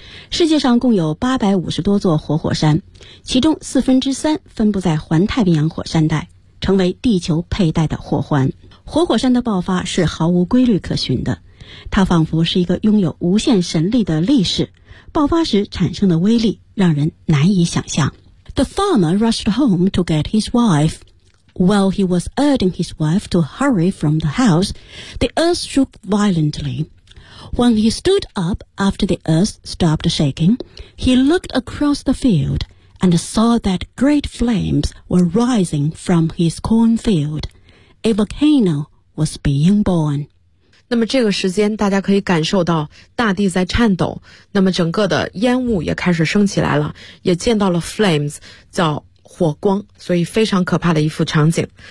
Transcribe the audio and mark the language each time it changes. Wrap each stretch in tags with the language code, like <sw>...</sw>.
<zh>世界上共有850多座活火山，其中3/4分布在环太平洋火山带，成为地球佩戴的火环。活火山的爆发是毫无规律可循的，它仿佛是一个拥有无限神力的力士，爆发时产生的威力让人难以想象。</zh> <en>The farmer rushed home to get his wife. While he was urging his wife to hurry from the house, the earth shook violently. When he stood up after the earth stopped shaking, he looked across the field and saw that great flames were rising from his cornfield. A volcano was being born.</en> <zh>那么这个时间大家可以感受到大地在颤抖，那么整个的烟雾也开始升起来了，也见到了 flames， 叫火光，所以非常可怕的一幅场景。</zh>